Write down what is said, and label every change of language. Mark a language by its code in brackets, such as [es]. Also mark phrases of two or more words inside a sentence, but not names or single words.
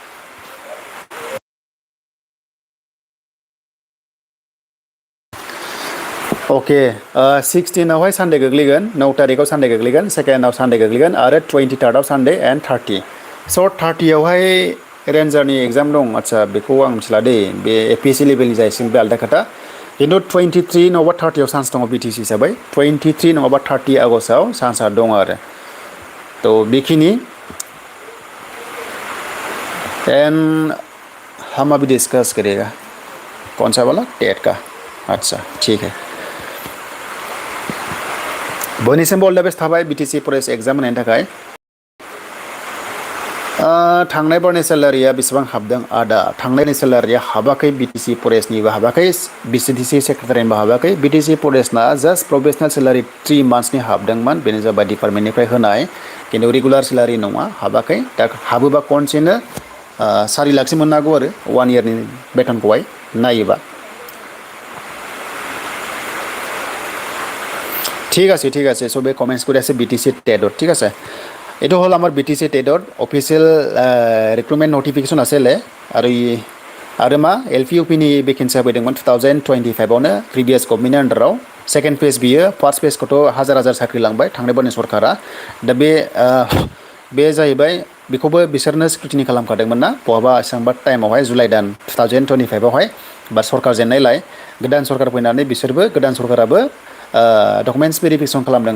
[brx] अके 16आवहाय सानडे गोग्लैगोन 9 तारिखआव सानडे गोग्लैगोन सेकेन्डआव सानडे गोग्लैगोन आरो 23rd सानडे एन्ड 30 स' 30आवहाय रेन्जारनि एग्जाम दं आच्छा बेखौ आं मिथिला दे बे APSC लेभेलनि जाहैसिगोन बे आलदा खोथा खिन्थु 23 नङाबा 30आव चान्स दङ BTC हिसाबै 23 नङाबा 30 आगष्टआव चान्सआ दङ आरो थ' बेखिनि [hi] एन्ड हम अभी डिस्कस करेगा कौन सा वाला टेट का अच्छा ठीक है [brx] बयनिसिमबो [en] all the best [brx] थाबाय BTC फरेस्ट एग्जाम होनायनि थाखाय थांनाय बारनि सेलारिया बेसेबां हाबदों आदा थांनायनि सेलारिया हाबाखै BTC फरेस्टनिबो हाबाखै BTC सेक्रेटारिनिबो हाबाखै BTC फरेस्टना [en] just professional salary [brx] 3 मान्थसनि हाबदोंमोन बेनो जाबाय डिपार्टमेन्टनिफ्राय होनाय खिन्थु [en] regular salary [brx] नङा हाबाखै दा हाबोबा खनसेनो 4 लाखसो मोननो हागौ आरो 1 इयारनि बेथनखौहाय नायोबा [as] ঠিক আছে চবে কমেণ্টছ কৰি আছে BTC TET ঠিক আছে এইটো হ'ল আমাৰ BTC TET অফিচিয়েল ৰিক্ৰুটমেণ্ট নটিফিকেশ্যন আছিলে আৰু [brx] मा LPUPनि भेकेन्सिया फैदोंमोन 2025आवनो [en] previous government [brx] आन्डाराव [en] second phase [brx] बियो [en] first phase' [brx] हाजार साख्रि लांबाय थांनाय बोसोरनि सरकारा दा बे जाहैबाय बेखौबो बिसोरनो स्क्रुटिनि खालामखादोंमोन ना बहाबा एसेबांबा टाइमावहाय जुलाइ दान 2025आवहाय बा सरकार जेननायलाय गोदान सरकार फैनानै बिसोरबो गोदान सरकाराबो [en] documents verification [brx] खालामदों